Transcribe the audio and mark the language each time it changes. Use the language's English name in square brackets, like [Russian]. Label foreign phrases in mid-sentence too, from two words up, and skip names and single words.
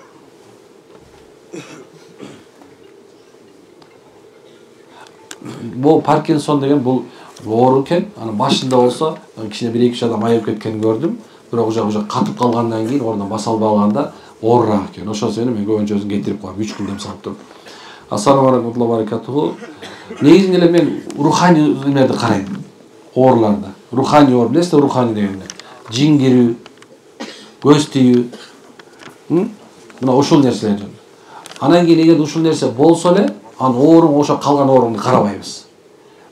[Kyrgyz] Бул Паркинсон деген бул оору экен. Анын башында болсо кичине 1-2 адам айып кеткенин көрдүм. Бирок уже катып калгандан кийин ордон баса албай калганда оорураак экен. Ошол себептен мен көбүнчөсүн кетирип коем, 3 күн дем салып туруп. [Arabic] السلام عليكم وبركاته. [Kyrgyz] Негизинен эле мен руханий эмнеди карайм. Ооруларда. Руханий оор, билесиз, руханий дегенде. Жин кирүү, көз тийүү. Мына ушул нерселер. Анан кийин эгер ушул нерсе болсо эле, анын ооруң ошо калган ооруңду карабайбыз.